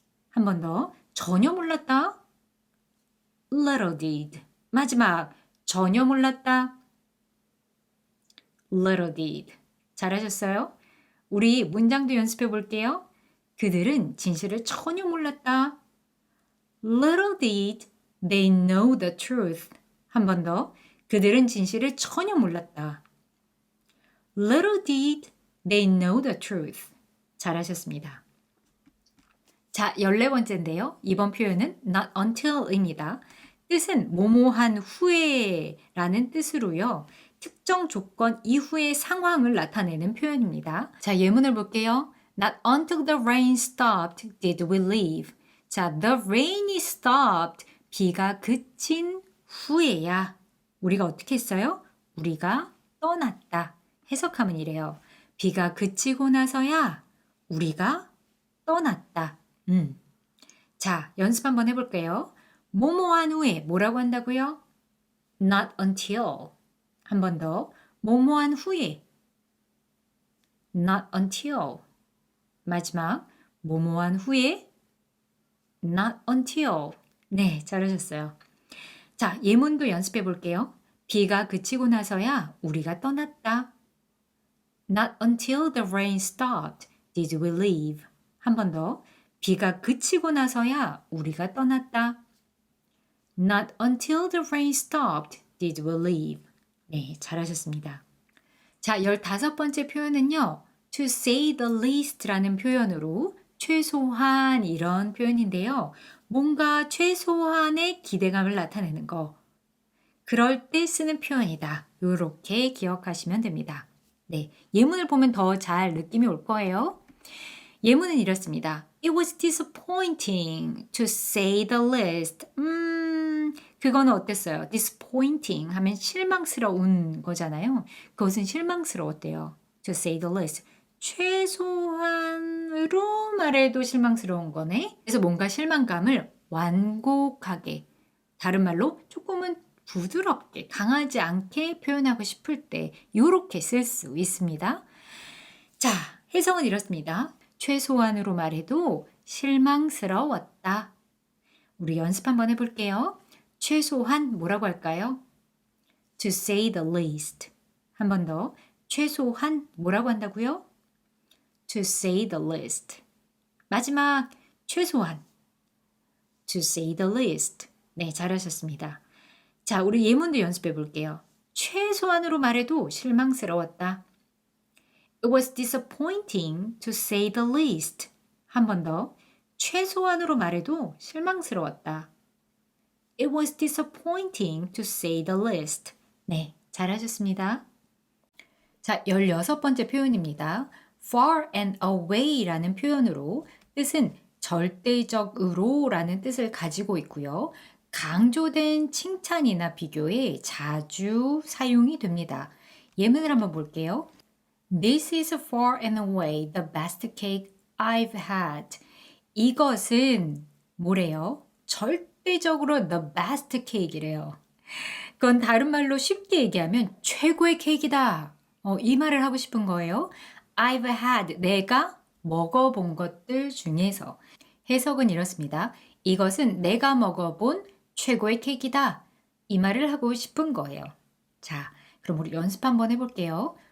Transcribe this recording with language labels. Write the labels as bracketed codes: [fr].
[ko] 한 번 더. 전혀 몰랐다. [en] Little did. [ko] 마지막. 전혀 몰랐다. [en] Little did. [ko] 잘하셨어요? 우리 문장도 연습해 볼게요. 그들은 진실을 전혀 몰랐다. [en] Little did they know the truth. [ko] 한 번 더. 그들은 진실을 전혀 몰랐다. [en] Little did they know the truth. [ko] 잘하셨습니다. 자, 14번째인데요. 이번 표현은 not until입니다. 뜻은 뭐뭐한 후에 라는 뜻으로요. 특정 조건 이후의 상황을 나타내는 표현입니다. 자, 예문을 볼게요. [en] Not until the rain stopped did we leave. 자, the rain이 stopped. [ko] 비가 그친 후에야 우리가 어떻게 했어요? 우리가 떠났다. 해석하면 이래요. 비가 그치고 나서야 우리가 떠났다. 자, 연습 한번 해볼게요. 뭐뭐한 후에 뭐라고 한다고요? [en] Not until. [ko] 한 번 더. 뭐뭐한 후에. [en] Not until. [ko] 마지막. 뭐뭐한 후에. [en] Not until. [ko] 네, 잘하셨어요. 자, 예문도 연습해 볼게요. 비가 그치고 나서야 우리가 떠났다. [en] Not until the rain stopped did we leave. [ko] 한 번 더. 비가 그치고 나서야 우리가 떠났다. [en] Not until the rain stopped did we leave. [ko] 네, 잘하셨습니다. 자, 15번째 표현은요. [en] To say the least [ko] 라는 표현으로 최소한 이런 표현인데요. 뭔가 최소한의 기대감을 나타내는 거. 그럴 때 쓰는 표현이다. 이렇게 기억하시면 됩니다. 네, 예문을 보면 더 잘 느낌이 올 거예요. 예문은 이렇습니다. [en] It was disappointing to say the least. [ko] 그거는 어땠어요? disappointing 하면 실망스러운 거잖아요. 그것은 실망스러웠대요. [en] to say the least. [ko] 최소한으로 말해도 실망스러운 거네. 그래서 뭔가 실망감을 완곡하게, 다른 말로 조금은 부드럽게, 강하지 않게 표현하고 싶을 때 이렇게 쓸 수 있습니다. 자, 해석은 이렇습니다. 최소한으로 말해도 실망스러웠다. 우리 연습 한번 해볼게요. 최소한 뭐라고 할까요? [en] To say the least. [ko] 한 번 더. 최소한 뭐라고 한다고요? [en] To say the least. [ko] 마지막 최소한. [en] To say the least. [ko] 네, 잘하셨습니다. 자, 우리 예문도 연습해 볼게요. 최소한으로 말해도 실망스러웠다. [en] It was disappointing to say the least. [ko] 한 번 더. 최소한으로 말해도 실망스러웠다. [en] It was disappointing to say the least. [ko] 네, 잘하셨습니다. 자, 16번째 표현입니다. [en] far and away [ko] 라는 표현으로 뜻은 절대적으로 라는 뜻을 가지고 있고요. 강조된 칭찬이나 비교에 자주 사용이 됩니다. 예문을 한번 볼게요. [en] This is far and away the best cake I've had. [ko] 이것은 뭐래요? 절대적으로 [en] the best cake [ko] 이래요. 그건 다른 말로 쉽게 얘기하면 최고의 케이크이다. 이 말을 하고 싶은 거예요. [en] I've had, [ko] 내가 먹어본 것들 중에서. 해석은 이렇습니다. 이것은 내가 먹어본 최고의 케이크이다. 이 말을 하고 싶은 거예요. 자, 그럼 우리 연습 한번 해볼게요.